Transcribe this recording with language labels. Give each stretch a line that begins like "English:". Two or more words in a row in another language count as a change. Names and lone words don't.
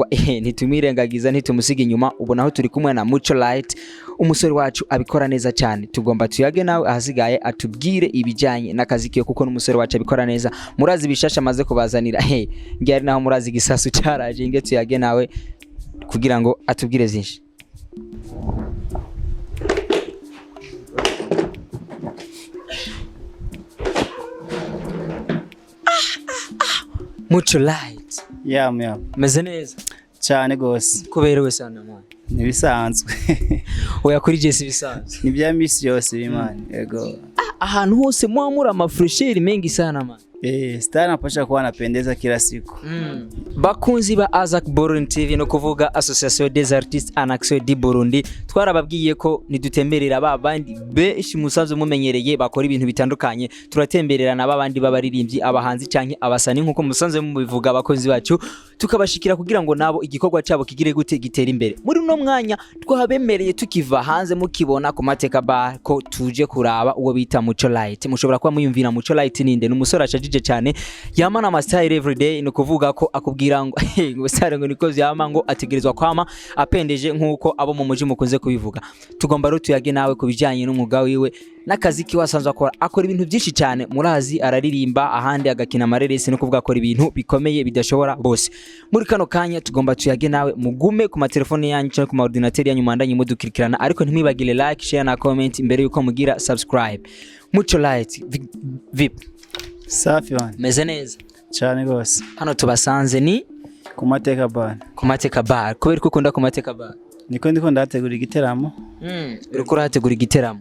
Rundi: ntitumirengagiza ntitumusiga inyuma ubona aho turi kumwe na MUCO LIGHT umusore wacu abikora neza cyane tugomba tuyage nawe ahasigaye atubwire ibijanye n'akazi kiyo kuko n'umusore wacu abikora neza murazi bishasha maze kubazanira ngiyari naho murazi gisasu cyaraje inge tuyage nawe kugira ngo atubwire zinshi MUCO LIGHT ya meze neza cyane gose kuberewe sana mwana nibisanzwe oya kuri Jesse bisanzwe ni bya miss yose bimana yego ahantu hose mwamura amafresheri
Swahili: mengi sana
Rundi: man
Swahili: star napasha kuwa napendeza kila siku
Rundi: bakunzi ba Azak Burundi TV no kuvuga
French: Association des Artistes en Action du Burundi
Rundi: twarababwiye ko nidutemberera babandi beshi musanzwe mumenyereye bakora ibintu bitandukanye turatemberera na babandi babaririmbyi abahanzi canke abasani nkuko musanzwe mubivuga abakozi bacu tukabashikira kugira ngo nabo igikorwa cyabo kigire gute gitera imbere muri no mwanya twabemereye tukiva hanze mukibona ku mateka bar ko tuje kuraba uwo bita MUCO LIGHT mushobora kuba muyumvira MUCO LIGHT ninde n'umusore ashajije cyane yamana ama style
English: every day
Rundi: no kuvuga ko akubwira ngo ngo sare ngo niko vyama ngo ategerezwa kwama apendeje nkuko abo mu muji mukunze kubivuga tugomba ro tuyage nawe kubijanye n'umwuga wiwe n'akazi ki wasanzwe akora ibintu byinshi cyane murazi araririmba ahandi agakina amareresi no kuvuga akora ibintu bikomeye bidashobora bose muri kano kanya tugomba tuyage nawe mugume ku matelefone yanyu cyangwa ku ma ordinateur yanyu mandanye mudukirikirana ariko ntimwibagire
English: like share
Rundi: na comment imbere yuko mugira subscribe MUCO LIGHT vip
Swahili: safi bana
Rundi: meze neza cyane gose hano tubasanze ni ku mateka bar kubera ko ukunda ku mateka bar niko ndiko ndategura igiteramo uriko urategura igiteramo